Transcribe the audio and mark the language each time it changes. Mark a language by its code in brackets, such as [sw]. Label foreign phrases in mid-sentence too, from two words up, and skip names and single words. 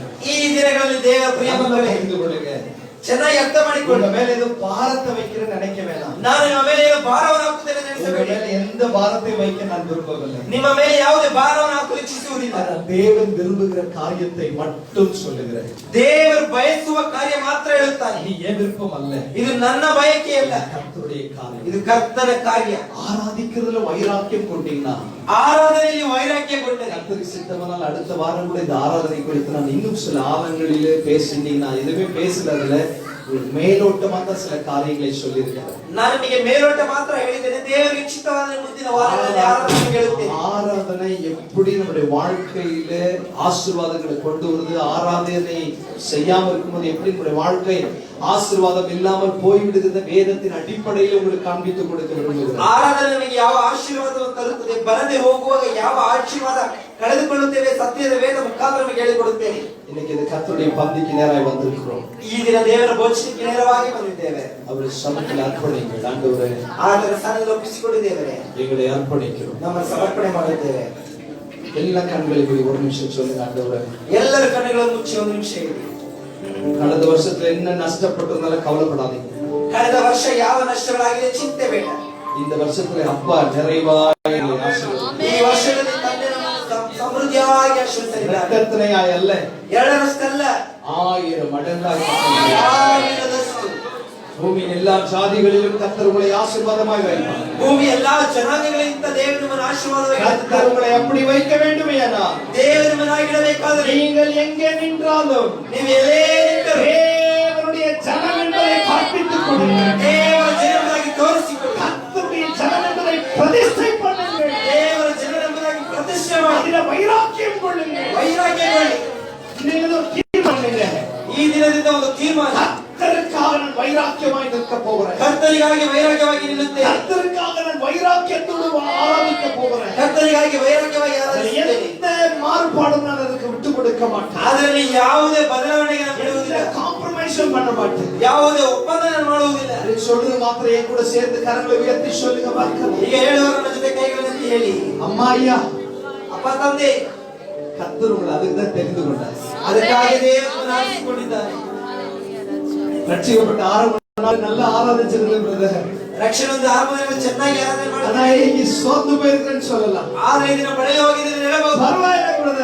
[kn] ಈ ದಿನಗಳಲ್ಲಿ ದೇವರ ಪ್ರಿಯ ಮಕ್ಕಳೇ, [ta] புரிந்து கொள்ளுங்க. [kn] ಚೆನ್ನಾಗಿ ಅರ್ಥ ಮಾಡಿಕೊಳ್ಳಿ. [ta] உங்க மேல ஏதோ பாரத்தை வைக்கிறேன்னு நினைக்க வேண்டாம். [kn] ನಾನು ನಿಮ್ಮ ಮೇಲೆ ಭಾರವನ್ನು ಹಾಕುತ್ತೇನೆ ವಹಿಸಬೇಡಿ. [ta] ಮೇಲೆ எந்த பாரத்தையும் வைக்க நான் விரும்பவில்லை. [kn] ನಿಮ್ಮ ಮೇಲೆ ಯಾವುದೇ ಭಾರವನ್ನು ಹಾಕಲು ಇಚ್ಛಿಸುವುದಿಲ್ಲ. [ta] ஆனால் தேவன் விரும்புகிற காரியத்தை மட்டும் சொல்லுகிறேன். [kn] ದೇವರು ಬಯಸುವ ಕಾರ್ಯ ಮಾತ್ರ ಹೇಳುತ್ತಾನೆ. [ta] இது என் விருப்பம் அல்ல, [kn] ಇದು ನನ್ನ ಬಯಕೆ ಅಲ್ಲ, [ta] கர்த்தருடைய காரியம். [kn] ಇದು ಕರ್ತನ ಕಾರ್ಯ. [ta] ஆராதிக்கிறதுல வைராக்கியம் கொண்டீங்கன்னா, [kn] ಆರಾಧನೆಯಲ್ಲಿ ವೈರಾಗ್ಯ ಗೊಂಡರೆ, [ta] கர்த்தருக்கு சித்தமானால் அடுத்த வாரம் கூட இந்த ஆராதனை குறித்து நான் இன்னும் சில ஆழங்களிலே பேசினீங்கன்னா, எதுவுமே பேசலதுல மேலோட்டமா தான் சில காரியங்களை சொல்லியிருக்கிறேன். [kn] ನಾನು ನಿಮಗೆ ಮೇಲೋಟ ಮಾತ್ರ ಹೇಳಿದ್ದೇನೆ. ದೇವರಿಗೆ ಇಚ್ಛಿತವಾದ ಮುಂದಿನ ವಾರಗಳಲ್ಲಿ ಆರಾಧನೆ ಹೇಳುತ್ತೇನೆ. [ta] ஆராதனை எப்படி நம்முடைய வாழ்க்கையில ஆசீர்வாதங்களை கொண்டு வருது, ஆராதனை செய்யாம இருக்கும்போது எப்படி நம்முடைய வாழ்க்கை ஆசீர்வாதம் இல்லாமல் போய்விடுகிற வேதத்தின் அடிப்படையில் உங்களுக்கு காண்பித்து கொடுக்க விரும்புகிறேன். [kn] ಆರಾಧನೆ ನಮಗೆ ಯಾವ ಆಶೀರ್ವಾದವನ್ನು ತರುತ್ತದೆ, ಬರದೆ ಹೋಗುವಾಗ ಯಾವ ಆಶೀರ್ವಾದ ಕಳೆದುಕೊಳ್ಳುತ್ತೇವೆ, ಸತ್ಯದ ವೇದ ಮುಖಾಂತರ ನಮಗೆ ಹೇಳಿಕೊಡುತ್ತೇನೆ. [ta] இன்னைக்கு இந்த கர்த்தருடைய பந்திக்கு நேராய் வந்திருக்கிறோம். [kn] ಈ ದಿನ ದೇವರ ಭೋಜನಕ್ಕೆ ನೇರವಾಗಿ ಬಂದಿದ್ದೇವೆ. [ta] அவருடைய சமூகத்தில் அர்ப்பணிங்கள். ஆண்டவரೇ, [kn] ಆತನ ಸ್ಥಾನದಲ್ಲಿ ಒಪ್ಪಿಸಿಕೊಂಡಿದ್ದೇವೆ. [ta] எங்களை அர்ப்பணிக்கிறோம். [kn] ನಮ್ಮ ಸಮರ್ಪಣೆ ಮಾಡುತ್ತೇವೆ. [ta] எல்லா கண்களையும் ஒரு நிமிஷம் சொல்லுங்க. ஆண்டவரே, [kn] ಎಲ್ಲರ ಕಣ್ಣುಗಳನ್ನು ಮುಚ್ಚಿ ಒಂದು ನಿಮಿಷ ಇರಿ. [ta] கடந்த வருஷத்துல என்ன நஷ்டப்பட்டிருந்தாலும் கவலைப்படாதீங்க. [kn] ಕಳೆದ ವರ್ಷ ಯಾವ ನಷ್ಟಗಳಾಗಿದೆ ಚಿಂತೆ ಬೇಡ. [ta] இந்த வருஷத்துல அப்பா நிறைவாய் ஆசீர்வதிப்பார். [kn] ಈ ವರ್ಷದಲ್ಲಿ ತಂದೆ ನಮ್ಮನ್ನು ಸಮೃದ್ಧಿಯಾಗಿ ಆಶೀರ್ವದಿಸಿದ್ದಾರೆ. [ta] ரத்தனையாய் அல்ல, [kn] ಎರಡರಷ್ಟಲ್ಲ, [ta] 1000 மடங்காய். [kn] ಸಾವಿರದಷ್ಟು. [ta] பூமியின் எல்லா ஜாதிகளிலும் கர்த்தர் உங்களை ஆசீர்வாதமாய் வைப்பார். [kn] ಭೂಮಿ ಎಲ್ಲಾ ಜನಾಂಗಗಳಿಂದ ದೇವರು ನಿಮ್ಮನ್ನು ಆಶೀರ್ವಾದವಾಗಿ [ta] கர்த்தர் உங்களை அப்படி வைக்க வேண்டுமேனா, [kn] ದೇವರು ನಿಮ್ಮನ್ನು ಇಡಬೇಕಾದರೆ [ta] நீங்கள் எங்கே நின்றாலும் [kn] ನೀವು ಎಲ್ಲೇ ನಿಂತರೂ [ta] தேவனுடைய ஜனம் என்பதை காண்பித்துக் கொடுங்கள். [kn] ದೇವರ ಜನರಾಗಿ ತೋರಿಸಿಕೊಳ್ಳಿ. [ta] கர்த்தருடைய ஜனம் என்பதை பிரதிஷ்டை பண்ணுங்கள். [kn] ದೇವರ ಜನರೆಂಬುದಾಗಿ ಪ್ರತಿಷ್ಠೆ ಮಾಡಿ [ta] அதில வைராக்கியம் கொள்ளுங்கள். [kn] ವೈರಾಗ್ಯಗೊಳ್ಳಿ. [ta] நீங்கள் ஒரு தீர்மானம். [kn] ಈ ದಿನದಿಂದ ಒಂದು ತೀರ್ಮಾನ. [ta] கர்த்தருக்காக நான் வைராக்கியமாய் நிற்க போகிறேன். [kn] ಕರ್ತನಿಗಾಗಿ ವೈರಾಗ್ಯವಾಗಿ ನಿಲ್ಲುತ್ತೇನೆ. [ta] கர்த்தருக்காக நான் வைராக்கியத்தோடு ஆராதிக்க போகிறேன். [kn] ಕರ್ತನಿಗಾಗಿ ವೈರಾಗ್ಯವಾಗಿ ಆರಾಧಿಸುತ್ತೇನೆ. [ta] எந்த மாறுபாடும் நான் ಅದಕ್ಕೆ விட்டு கொடுக்க மாட்டேன். [kn] ಅದರಲ್ಲಿ ಯಾವುದೇ ಬದಲಾವಣೆಗೆ ನಾನು ಬಿಡುವುದಿಲ್ಲ. [ta] காம்ப்ரமைஸ் பண்ண மாட்டேன். [kn] ಯಾವುದೇ ಒಪ್ಪಂದ ನಾನು ಮಾಡುವುದಿಲ್ಲ. [ta] நீ சொல்றது மாத்திரம் என் கூட சேர்ந்து கரங்களை உயர்த்தி சொல்லுங்க பார்க்கலாம். [kn] ಈಗ ಹೇಳುವವರ ಜೊತೆ ಕೈಗಳನ್ನು ಹೇಳಿ, [ta] அம்மா ஐயா, [kn] ಅಪ್ಪ ತಂದೆ, [ta] கர்த்தர் உங்களை அதுக்கு தான் தெரிந்து கொண்டார். [kn] ಅದಕ್ಕಾಗಿ ದೇವರು ಆರಿಸಿಕೊಂಡಿದ್ದಾನೆ. [ta] ரட்சிக்கப்பட்ட 6 மணி நேரம் நல்ல ஆராதிச்சிருந்தேன் பிரதர். [kn] ರಕ್ಷಣೆ ಒಂದು ಆರಂಭದಲ್ಲಿ ಚೆನ್ನಾಗಿ ಆರಾಧನೆ [ta] ஆனா [kn] ಮಾಡಿದ್ದಾರೆ. [ta] இன்னைக்கு சோர்ந்து போயிருக்கிறேன்னு சொல்லலாம். [kn] 6 ದಿನ ಪಡೆದು ಹೋಗಿದ್ರೆ ಹೇಳಬಹುದು. [ta] பரவாயில்லை,